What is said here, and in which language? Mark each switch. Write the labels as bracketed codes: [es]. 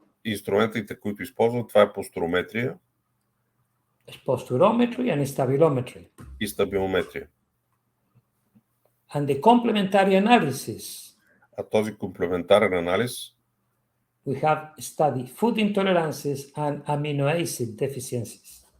[bg] Инструментите, които използват, това е постурометрия [en] Posturometry and stabilometry. [bg] и стабилометрия. [en] And the complementary analysis, [bg] А този комплементарен анализ [en] we have studied food intolerances and amino acid deficiencies.